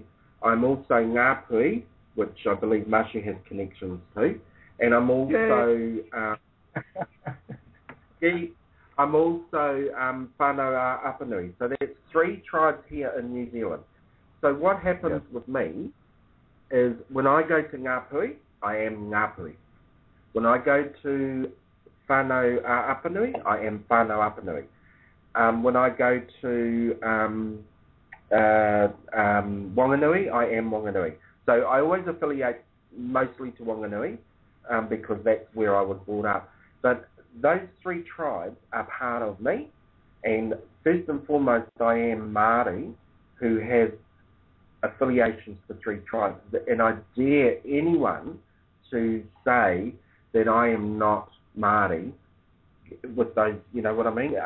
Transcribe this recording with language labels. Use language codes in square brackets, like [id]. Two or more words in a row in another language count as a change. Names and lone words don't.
[en] I'm also Ngāpui, which I believe Mashu has connections to, and I'm also Whanau Apanui. So there's three tribes here in New Zealand. So what happens with me is when I go to Ngāpui, I am Ngāpui. When I go to Whanau Apanui, I am Whanau Apanui. When I go to Whanganui, I am Whanganui. So I always affiliate mostly to Whanganui because that's where I was brought up. But those three tribes are part of me, and first and foremost, I am Māori, who has affiliations to three tribes, and I dare anyone to say that I am not Māori with those, you know what I mean?